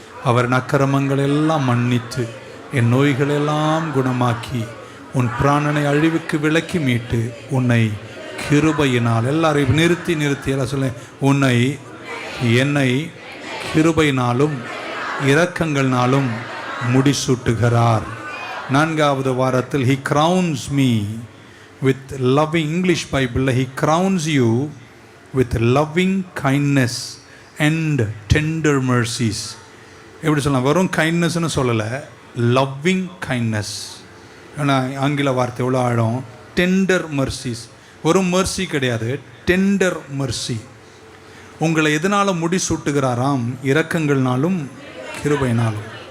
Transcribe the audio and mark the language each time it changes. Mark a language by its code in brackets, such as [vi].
[ta] அவர் அக்கிரமங்கள் எல்லாம் மன்னித்து என் நோய்களெல்லாம் குணமாக்கி உன் பிராணனை அழிவுக்கு விலக்கி மீட்டு உன்னை கிருபையினால், எல்லாரையும் நிறுத்தி எல்லாம் சொல்ல, உன்னை என்னை கிருபையினாலும் இரக்கங்கள்னாலும் முடிசூட்டுகிறார். 4வது வாரத்தில் [en] he crowns me with loving, English Bible, he crowns you with loving kindness and tender mercies. [ta] எப்படி சொல்லலாம், வெறும் கைண்ட்னஸ்ன்னு சொல்லலை, லவ்விங் கைண்ட்னஸ். ஏன்னா ஆங்கில வார்த்தை எவ்வளோ ஆழம், டெண்டர் mercies. வெறும் mercy கிடையாது, டெண்டர் mercy. உங்களை எதனால் முடிசூட்டுகிறாராம், இரக்கங்கள்னாலும் கிருபையினாலும்.